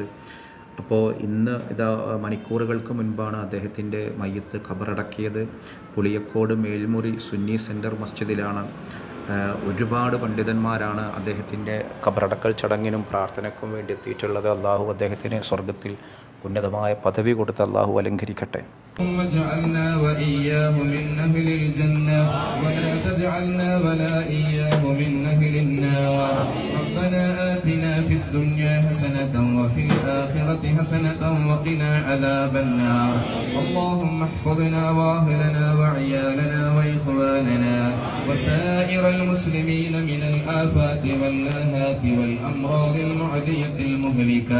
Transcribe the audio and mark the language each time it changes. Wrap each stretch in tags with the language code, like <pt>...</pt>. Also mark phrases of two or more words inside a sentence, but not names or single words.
<ml>അപ്പോൾ ഇന്ന് മണിക്കൂറുകൾക്ക് മുൻപാണ് അദ്ദേഹത്തിൻ്റെ മയ്യത്ത് ഖബറടക്കിയത്. പുളിയക്കോട് മേൽമുറി സുന്നി സെൻറ്റർ മസ്ജിദിലാണ്. ഒരുപാട് പണ്ഡിതന്മാരാണ് അദ്ദേഹത്തിൻ്റെ ഖബറടക്കൽ ചടങ്ങിനും പ്രാർത്ഥനയ്ക്കും വേണ്ടി എത്തിയിട്ടുള്ളത്. അള്ളാഹു അദ്ദേഹത്തിന് സ്വർഗത്തിൽ ഉന്നതമായ പദവി കൊടുത്ത് അള്ളാഹു അലങ്കരിക്കട്ടെ.</ml> <ar>اللهم اجعلنا وإياه من أهل الجنة ولا تجعلنا ولا إياه من أهل النار. ربنا آتنا في الدنيا حسنة وفي الآخرة حسنة وقنا عذاب النار. اللهم احفظنا وأهلنا وعيالنا وإخواننا وسائر المسلمين من الآفات واللاهات والأمراض المعدية المهلكة.</ar>